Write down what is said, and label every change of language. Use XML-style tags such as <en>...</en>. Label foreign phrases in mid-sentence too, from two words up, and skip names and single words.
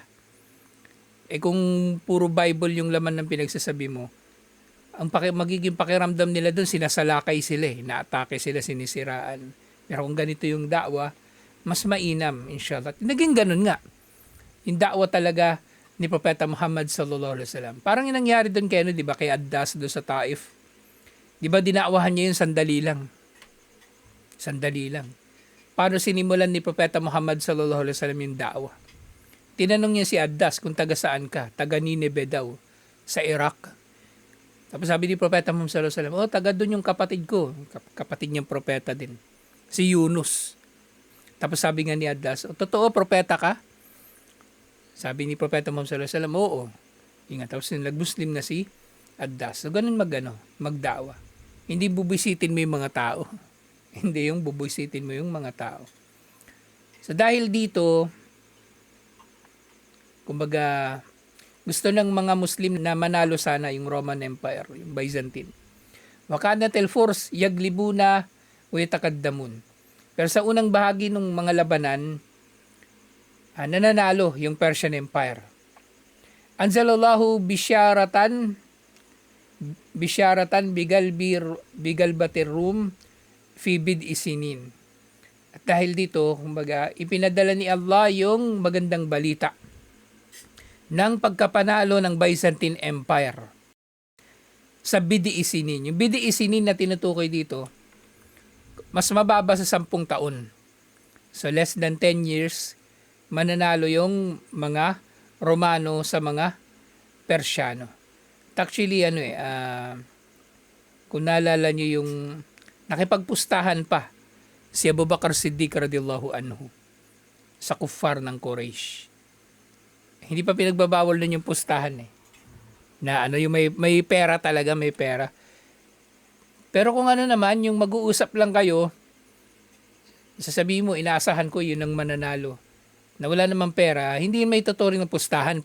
<tl>Kung puro Bible yung laman ng pinagsasabi mo, ang magiging pakiramdam nila doon, sinasalakay sila naatake sila, sinisiraan. Pero kung ganito yung da'wa, mas mainam, inshallah. Naging ganun nga. Yung da'wa talaga ni Propeta Muhammad</tl> <ar>صلى الله عليه وسلم.</ar> <tl>Parang yung nangyari doon kay di ba, kay Addas doon sa Taif. Di ba dinakwahan niya yung sandali lang. Paano sinimulan ni Propeta Muhammad</tl> <ar>صلى الله عليه وسلم</ar> <tl>yung da'wa? Tinanong niya si Addas kung taga saan ka? Taga Nineveh daw, sa Iraq. Tapos sabi ni Propeta Muhammad</tl> <ar>صلى الله عليه وسلم,</ar> <tl>taga doon yung kapatid ko. Kapatid niyang propeta din. Si Yunus. Tapos sabi nga ni Addas, totoo propeta ka? Sabi ni Propeta Muhammad</tl> <ar>صلى الله عليه وسلم,</ar> <tl>oo. Tapos nag-Muslim na si Addas. So ganun magdawa. Hindi bubisitin mo yung mga tao. Hindi yung bubisitin mo yung mga tao. So dahil dito, kumbaga, gusto ng mga Muslim na manalo sana yung Roman Empire, yung Byzantine.</tl> <ar>وكانت الفرس يغلبون ويتقدمون.</ar> <tl>Pero sa unang bahagi ng mga labanan, nananalo yung Persian Empire.</tl> <ar>أنزل الله بشارة بغلبة الروم في بضع سنين.</ar> <tl>At dahil dito, kumbaga, ipinadala ni Allah yung magandang balita ng pagkapanalo ng Byzantine Empire sa</tl> <ar>بضع سنين.</ar> <tl>Yung</tl> <ar>بضع سنين</ar> <tl>na tinutukoy dito, mas mababa sa 10 taon.</tl> <en>So less than 10 years,</en> <tl>mananalo yung mga Romano sa mga Persiano. Actually, kung naalala nyo yung nakipagpustahan pa si Abu Bakar Siddiq</tl> <ar>رضي الله عنه</ar> <tl>sa kuffar ng Quraysh. Hindi pa pinagbabawal nun yung pustahan eh. Na ano yung may pera talaga, may pera. Pero kung ano naman, yung mag-uusap lang kayo, sasabihin mo, inaasahan ko yun ang mananalo. Na wala namang pera, hindi may tuturing ng pustahan.</tl>